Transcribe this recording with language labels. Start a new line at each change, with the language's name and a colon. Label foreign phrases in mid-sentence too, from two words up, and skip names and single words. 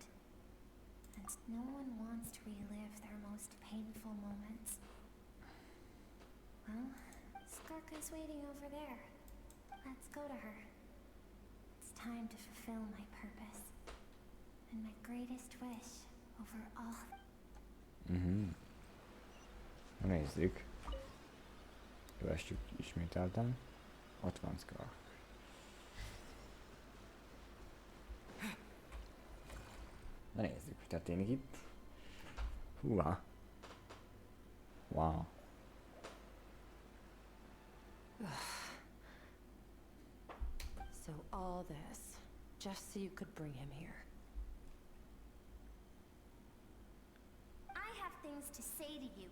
English: And no one wants to relive their most painful moments. Well, Skirk is waiting over there. Let's go to her. It's time to fulfill my purpose. And my greatest wish over all.
Hungarian: Nézzük. Kövessük ismételten. Ott van Skirk. Na nézzük, mi történik itt. Húha.
English: Wow. So all this, just so you could bring him here. I have things to say to you.